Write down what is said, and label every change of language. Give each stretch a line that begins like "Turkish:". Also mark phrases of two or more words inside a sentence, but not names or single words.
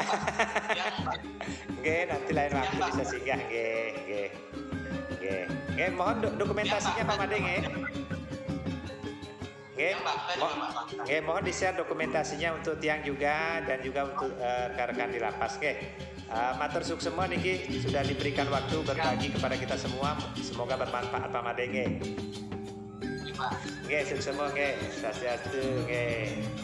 Indonesian: Nanti lain waktu bisa singgah. Mohon dokumentasinya Pak Made. Mohon di-share dokumentasinya untuk tiang juga, dan juga untuk rekan-rekan di lapas.
Balinese: Matur sukses
Indonesian: semua niki sudah diberikan waktu berbagi kepada kita semua. Semoga bermanfaat Pak Made. Terima Pak.
Balinese: Nggih, suksema nggih, swastiastu nggih.